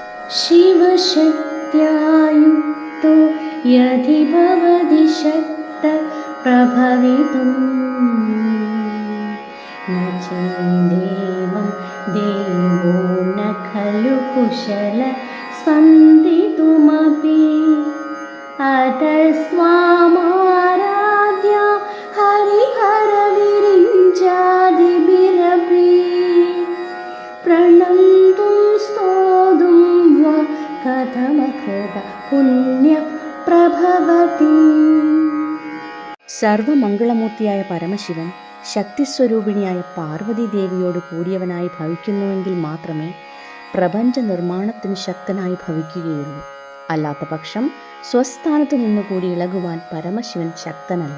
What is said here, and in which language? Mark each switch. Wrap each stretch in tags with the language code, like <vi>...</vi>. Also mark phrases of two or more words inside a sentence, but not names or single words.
<sa>शिवशक्त्यायुक्तो यदि भवति शक्तः प्रभवितुं न चेदेवं देवो न खलु कुशलः स्पन्दितुमपि अतस्त्वामाराध्य हरिहरविरिञ्चादिभिरपि प्रणन्तुं स्तोतुं वा कथमकृत പുണ്യപ്രഭവതി.</sa> <ml>സർവമംഗളമൂർത്തിയായ പരമശിവൻ ശക്തിസ്വരൂപിണിയായ പാർവതീദേവിയോട് കൂടിയവനായി ഭവിക്കുന്നുവെങ്കിൽ മാത്രമേ പ്രപഞ്ച നിർമ്മാണത്തിന് ശക്തനായി ഭവിക്കുകയുള്ളൂ. അല്ലാത്ത പക്ഷം സ്വസ്ഥാനത്തു നിന്നുകൂടി ഇളകുവാൻ പരമശിവൻ ശക്തനല്ല.</ml>